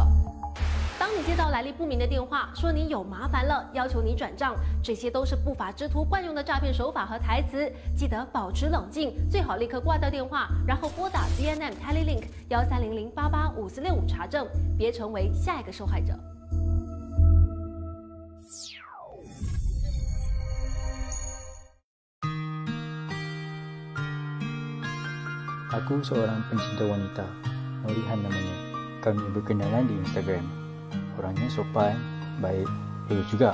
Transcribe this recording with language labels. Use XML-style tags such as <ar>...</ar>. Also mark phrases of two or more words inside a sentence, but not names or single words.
<zh>当你接到来历不明的电话，说你有麻烦了，要求你转账，这些都是不法之徒惯用的诈骗手法和台词。记得保持冷静，最好立刻挂掉电话，然后拨打 BNM TallyLink 1300885465查证，别成为下一个受害者。</zh> <ms>Aku seorang pencinta wanita, Norihan namanya. Kami berkenalan di Instagram. Orangnya sopan, baik, lulus juga.</ms>